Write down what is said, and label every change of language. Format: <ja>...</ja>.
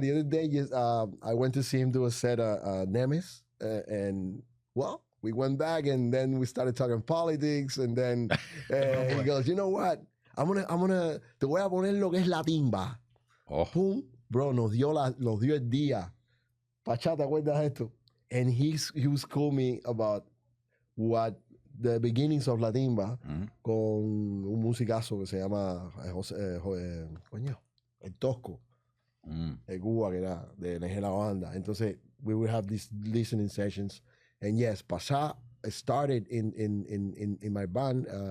<en>The other day, I went to see him do a set of Nemes, and well, we went back, and then we started talking politics, and then he goes, "You know what? I'm gonna,</en> <es>te voy a poner lo que es la timba." Oh, Pum, bro, nos dio el día. Pacha, ¿te acuerdas de esto? And he was calling me about what the beginnings of la timba mhm. con un musicazo que se llama coño, el Tosco, Mm. de Cuba, que era de la banda.</es> <en>Entonces, we would have these listening sessions. And yes, Pasha started in my band.</en>